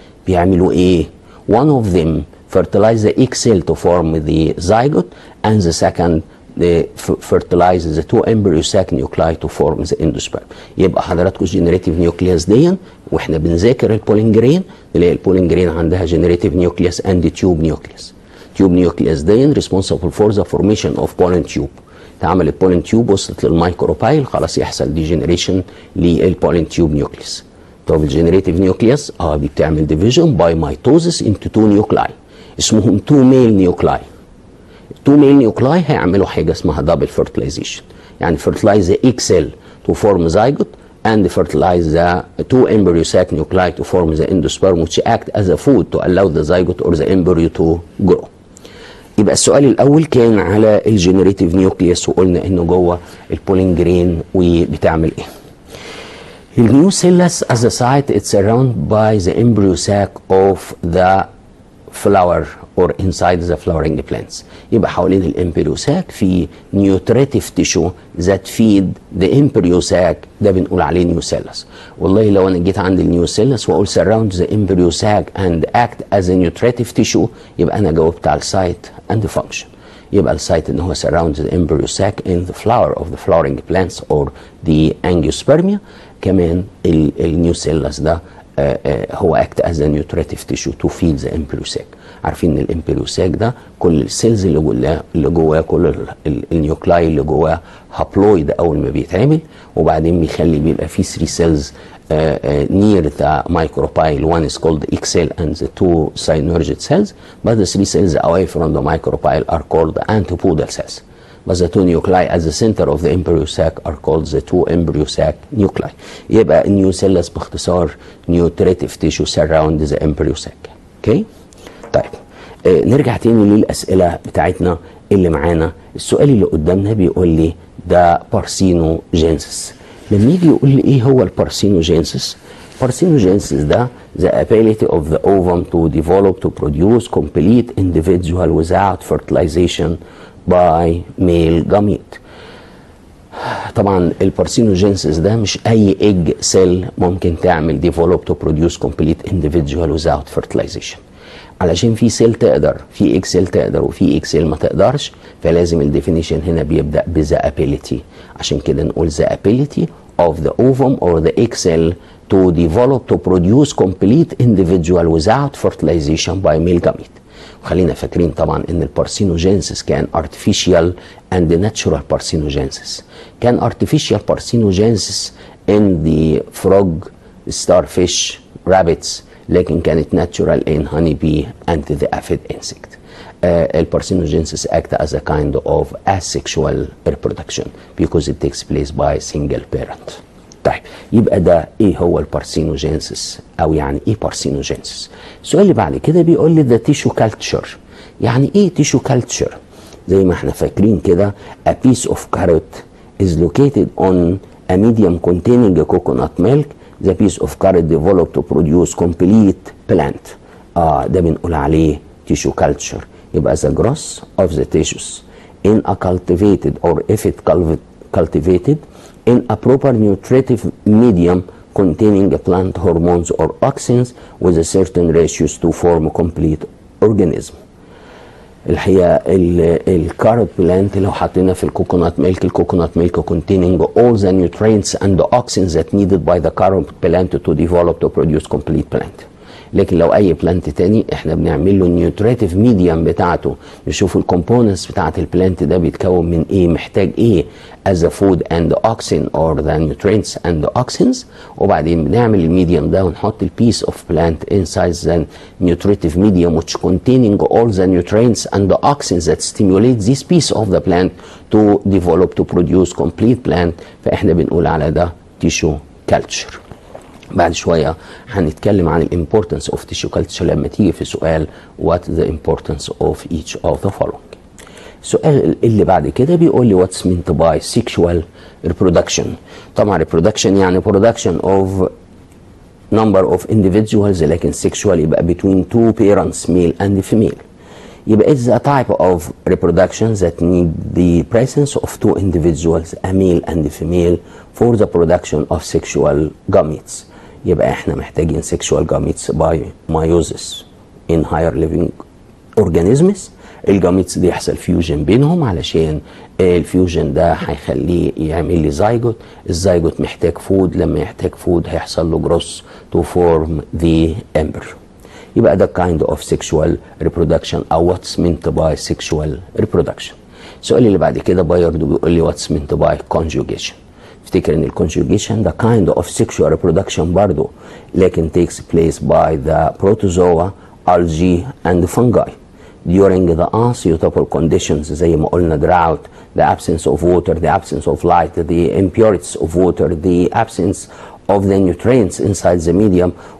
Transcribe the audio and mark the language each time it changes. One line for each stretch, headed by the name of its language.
Arabic: بيعملوا ايه؟
English: one of them fertilize the egg cell to form the zygote and the second fertilizes the two embryo sac nuclei to form the endosperm.
Arabic: يبقى حضراتكم الجنريتيف نيوكليوس دي واحنا بنذاكر البولين جرين نلاقي البولين جرين عندها جنريتيف نيوكليوس اند تيوب نيوكليوس.
English: Tube nucleus دي responsible for the formation of pollen tube.
Arabic: تعمل البولين تيوب وصلت للمايكروبايل خلاص يحصل ديجنريشن للبولين تيوب نيوكليوس. طب الجنريتيف نيوكليوس دي بتعمل ديفيجن باي ميتوزس انتو تو نيوكلاي اسمهم تو ميل نيوكلاي. تو ميل نيوكلاي هيعملوا حاجه اسمها دبل فيرتلايزيشن، يعني
English: fertilize the egg cell to form zygote and fertilize the two embryo sac nuclei to form the endosperm which act as a food to allow the zygote or the embryo to grow.
Arabic: يبقى السؤال الاول كان على الجنريتيف نيوكليوس وقلنا انه جوه البولين جرين وبتعمل ايه.
English: النيوسيلس as a site it's surrounded by the embryo sac of the flower or inside the flowering plants.
Arabic: يبقى حوالين الامبريو ساك في
English: nutritive tissue that feed the embryo sac،
Arabic: ده بنقول عليه نيوسيلس. والله لو انا جيت عند النيوسيلس واقول
English: surround the embryo sac and act as a nutritive tissue
Arabic: يبقى انا جاوبت على السايت
English: and the function.
Arabic: يبقى السايت ان هو
English: surrounds the embryo sac in the flower of the flowering plants or the angiospermia.
Arabic: كمان النيوسيلس ده هو
English: act as a nutritive tissue to feed the embryo sac.
Arabic: عارفين ان الامبريو ساك ده كل السيلز اللي جواه كل النيوكلاي اللي جواه هابلويد اول ما بيتعمل، وبعدين بيبقى فيه 3 سيلز
English: near the micropyle. One is called egg cell and the 2 synergid cells, but the 3 cells away from the micropyle are called antipodal cells. But the 2 nuclei at the center of the embryo sac are called the 2 embryo sac nuclei.
Arabic: يبقى النيوسيلس باختصار
English: nutritive tissue surround the embryo sac.
Arabic: اوكي؟ طيب نرجع تاني للأسئلة بتاعتنا اللي معانا. السؤال اللي قدامنا بيقول لي ده بارسينوجينسيس. لما يجي يقول لي ايه هو البارسينوجينسيس؟ بارسينوجينسيس ده
English: the ability of the ovum to develop to produce complete individual without fertilization by male gamete.
Arabic: طبعا البارثينوجينيسيس ده مش اي ايج سيل ممكن تعمل ديفلوب تو بروديوس كومبليت انديفيدوال ويزاوت فيرتلايزيشن. علشان في سيل تقدر، في ايج سيل تقدر وفي ايج سيل ما تقدرش، فلازم الديفينيشن هنا بيبدا بذا ابيليتي. عشان كده نقول ذا ابيليتي
English: of the ovum or the egg cell to develop to produce complete individual without fertilization by male gamete.
Arabic: وخلينا فاكرين طبعا ان البارثينوجينيسيس كان
English: artificial and natural parthenogenesis. كان artificial parthenogenesis in the frog, starfish, rabbits،
Arabic: لكن كانت
English: natural in honeybee and the aphid insect. البارثينوجينيسيس act as a kind of asexual reproduction because it takes place by single parent.
Arabic: طيب يبقى ده ايه هو البارثينوجينيسيس، او يعني ايه بارثينوجينيسيس؟ السؤال اللي بعد كده بيقول لي ده تيشو كالتشر. يعني ايه تيشو كالتشر؟ زي ما احنا فاكرين كده
English: a piece of carrot is located on a medium containing coconut milk. The piece of carrot developed to produce complete plant.
Arabic: ده بنقول عليه tissue culture.
English: يبقى the growth of the tissues in a cultivated or if it cultivated in a proper nutritive medium containing plant hormones or auxins with a certain ratios to form a complete organism.
Arabic: الحقيقه الكاروت بلانت لو حطينا في الكوكونات ميلك،
English: الكوكونات milk containing all the nutrients and the auxins that needed by the carrot plant to develop to produce complete plant.
Arabic: لكن لو اي بلانت تاني احنا بنعمل له النيوتريتيف ميديم بتاعته، نشوف الكومبوننتس بتاعت البلانت ده بيتكون من ايه، محتاج ايه
English: as a food and the auxin or the nutrients and the auxins،
Arabic: وبعدين بنعمل الميديم ده ونحط البيس
English: of plant inside the nutritive medium which containing all the nutrients and the auxins that stimulate this piece of the plant to develop to produce complete plant.
Arabic: فاحنا بنقول على ده tissue culture. بعد شوية هنتكلم عن الامبورتنس اوف تيشو كالتشر لما تيجي في سؤال
English: what the importance of each of the following.
Arabic: السؤال اللي بعد كده بيقول لي
English: what's meant by sexual reproduction. طبعا reproduction يعني production of number of individuals، لكن sexual يبقى between two parents male and female. يبقى it's a type of reproduction that need the presence of two individuals a male and a female for the production of sexual gametes.
Arabic: يبقى احنا محتاجين
English: sexual gametes by meiosis in higher living organisms.
Arabic: الجاميتس دي يحصل فيوجن بينهم علشان الفيوجن ده هيخليه يعمل لي زايجوت. الزايجوت محتاج فود، لما يحتاج فود هيحصل له جروس
English: to form the embryo.
Arabic: يبقى ده
English: kind of sexual reproduction او what's meant by sexual reproduction.
Arabic: السؤال اللي بعد كده بايرد بيقول لي
English: what's meant by conjugation.
Arabic: افتكر ان الكونجوجيشن ده
English: kind of sexual reproduction
Arabic: برضه، لكن
English: takes place by the protozoa, algae and fungi during the unsuitable conditions
Arabic: زي ما قلنا
English: drought, the absence of water, the absence of light, the impurities of water, the absence of the nutrients inside the medium.